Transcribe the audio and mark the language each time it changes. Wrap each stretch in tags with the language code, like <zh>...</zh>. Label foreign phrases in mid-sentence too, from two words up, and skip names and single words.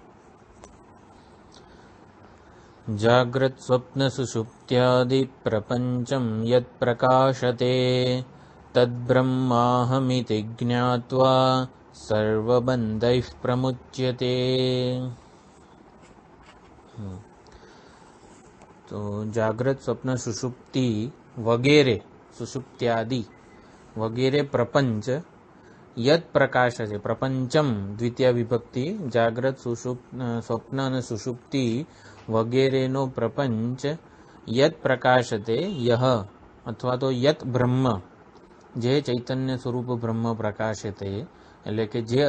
<sa>जाग्रत् स्वप्न सुषुप्त्यादि प्रपंचम यत् प्रकाशते तद्ब्रह्माहमिति ज्ञात्वा सर्वबन्धैः प्रमुच्यते।</sa> <gu>તો જાગ્રત સ્વપ્ન સુષુપ્તિ વગેરે સુષુપ્ત્યાદિ વગેરે પ્રપંચ યત્ પ્રકાશ છે પ્રપંચમ દ્વિતીય વિભક્તિ જાગ્રત સ્વપ્ન અને સુષુપ્તિ વગેરેનો પ્રપંચ</gu> <sa>યત પ્રકાશતે</sa> <gu>યહ અથવા તો યત બ્રહ્મ જે ચૈતન્ય સ્વરૂપ બ્રહ્મ પ્રકાશતે એટલે કે જે</gu>